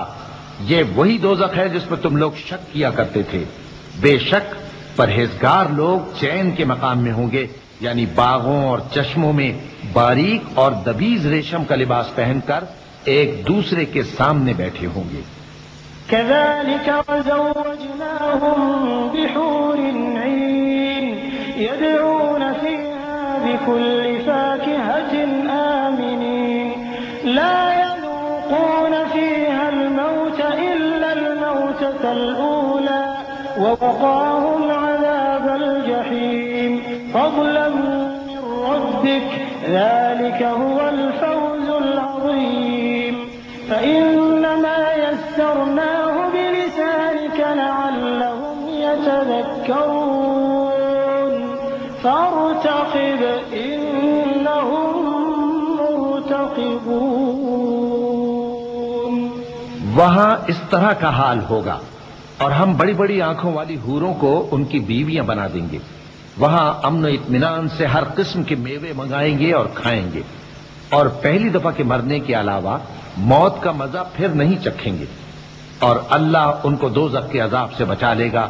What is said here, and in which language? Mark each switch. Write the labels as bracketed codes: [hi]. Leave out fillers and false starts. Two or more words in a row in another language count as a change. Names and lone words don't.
[hi] ये वही दोजख है जिसमें तुम लोग शक किया करते थे। बेशक परहेजगार लोग चैन के मकाम में होंगे, यानी बागों और चश्मों में बारीक और दबीज रेशम का लिबास पहनकर एक दूसरे के सामने बैठे होंगे। [ar] كذلك وزوجناهم بحور عين يدعون فيها بكل فاكهة آمنين لا يذوقون فيها الموت إلا الموتة الأولى ووقاهم عذاب الجحيم فضلا من ربك ذلك هو الفوز العظيم فإنما يسرناه بلسانك لعلهم يتذكرون فارتقب إنهم مرتقبون. [hi] वहां इस तरह का हाल होगा और हम बड़ी बड़ी आंखों वाली हूरों को उनकी बीवियां बना देंगे। वहां अमन और इत्मीनान से हर किस्म के मेवे मंगाएंगे और खाएंगे, और पहली दफा के मरने के अलावा मौत का मजा फिर नहीं चखेंगे, और अल्लाह उनको दोज़ख के अजाब से बचा लेगा।